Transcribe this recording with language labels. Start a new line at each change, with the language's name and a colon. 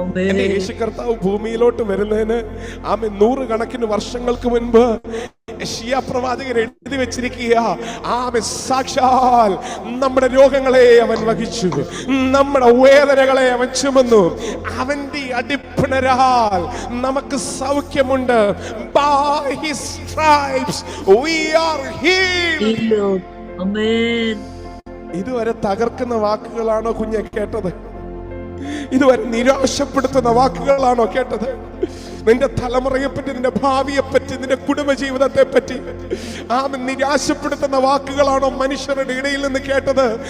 Malayalam: എന്റെ യേശു കർത്താവ് ഭൂമിയിലോട്ട് വരുന്നതിന് ആമേൻ 100 കണക്കിന് വർഷങ്ങൾക്ക് മുൻപ് യെശയ്യാ പ്രവാചകൻ എഴുതി വെച്ചിരിക്കുക. ആമേൻ. സാക്ഷാൽ നമ്മുടെ രോഗങ്ങളെ അവൻ വഹിച്ചു, നമ്മുടെ വേദനകളെ അവൻ ചുമന്നു. അവന്റെ അടിപ്പിണരാൽ നമുക്ക് സൗഖ്യമുണ്ട്.
English: By his stripes we are healed. Amen.
Malayalam: ഇതുവരെ തകർക്കുന്ന വാക്കുകളാണോ കുഞ്ഞെ കേട്ടത്? ഇതുവരെ നിരാശപ്പെടുത്തുന്ന വാക്കുകളാണോ കേട്ടത്? നിന്റെ തലമുറയെ പറ്റി, നിന്റെ ഭാവിയെ പറ്റി, നിന്റെ കുടുംബജീവിതത്തെ പറ്റി നിരാശപ്പെടുത്തുന്ന വാക്കുകളാണോ മനുഷ്യരുടെ ഇടയിൽ നിന്ന് കേട്ടത്?